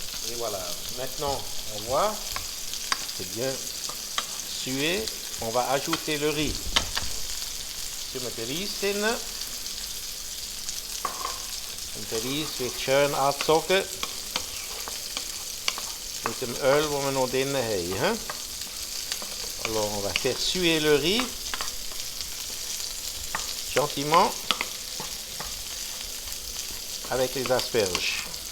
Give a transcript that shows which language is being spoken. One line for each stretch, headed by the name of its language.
French: Et voilà, maintenant on voit, c'est bien sué. On va ajouter le riz.
Dutch: Je met de rijst in. En de rijst
German: wird schön angezogen mit dem Öl, das wir noch drin haben.
French: Alors on va faire suer le riz gentiment avec les asperges.